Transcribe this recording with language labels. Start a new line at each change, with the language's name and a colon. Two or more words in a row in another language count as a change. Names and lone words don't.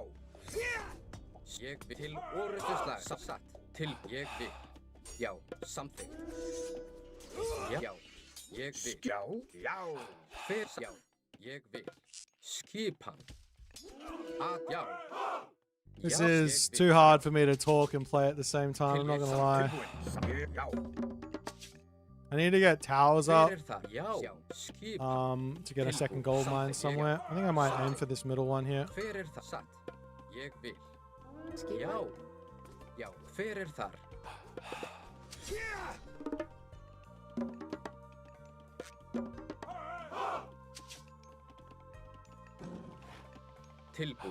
Icelandic: Ég vil. Til orustu slag. Satt. Tilbúin. Ég vil. Já. Samþykkt. Já. Já. Ég vil. Já. Já. Hver já. Ég vil. Skipan. Já.
English: This
Icelandic: Já,
English: is
Icelandic: ég vil.
English: too hard for me to talk and play at the same time, I'm not gonna lie.
Icelandic: Tilbúin. Já.
English: I need to get towers up
Icelandic: Hver það? Já. Já. Skipan.
English: to get a second gold mine somewhere. I think I might aim for this middle one here.
Icelandic: Hver það? Satt. Ég vil. Já. Já. Hver þar? Tilbúin.